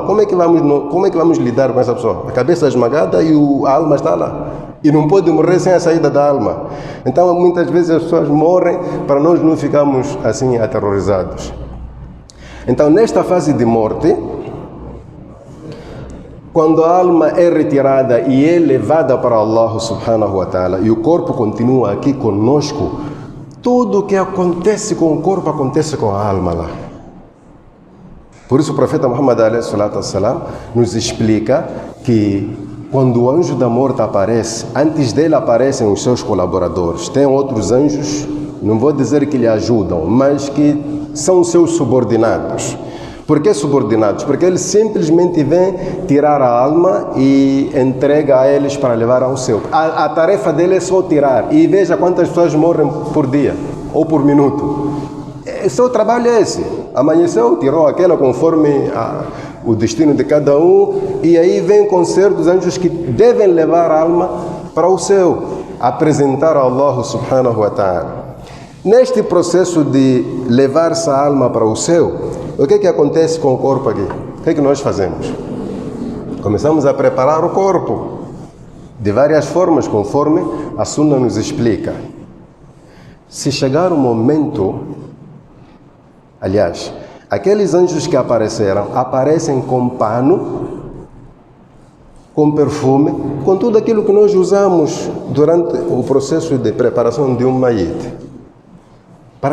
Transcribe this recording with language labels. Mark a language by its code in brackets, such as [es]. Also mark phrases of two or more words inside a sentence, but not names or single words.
[pt] Como é que vamos lidar com essa pessoa? A cabeça esmagada e a alma está lá. E não pode morrer sem a saída da alma. Então, muitas vezes as pessoas morrem para nós não ficarmos assim aterrorizados. Então, nesta fase de morte, quando a alma é retirada e é levada para Allah [ar] سبحانه وتعالى [pt] e o corpo continua aqui conosco, tudo o que acontece com o corpo acontece com a alma lá. Por isso o profeta Muhammad [ar] عليه الصلاة والسلام [pt] nos explica que quando o anjo da morte aparece, antes dele aparecem os seus colaboradores. Tem outros anjos, não vou dizer que lhe ajudam, mas que são os seus subordinados. Por que subordinados? Porque eles simplesmente vêm tirar a alma e entrega a eles para levar ao céu. A tarefa dele é só tirar. E veja quantas pessoas morrem por dia ou por minuto. O seu trabalho é esse. Amanheceu, tirou aquela conforme o destino de cada um. E aí vem com certos anjos que devem levar a alma para o céu. Apresentar a Allah [ar] سبحانه وتعالى. [pt] Neste processo de levar essa alma para o céu, o que acontece com o corpo aqui? O que nós fazemos? Começamos a preparar o corpo de várias formas, conforme a Sunna nos explica. Se chegar o momento, aliás, aqueles anjos que aparecem com pano, com perfume, com tudo aquilo que nós usamos durante o processo de preparação de um mayit.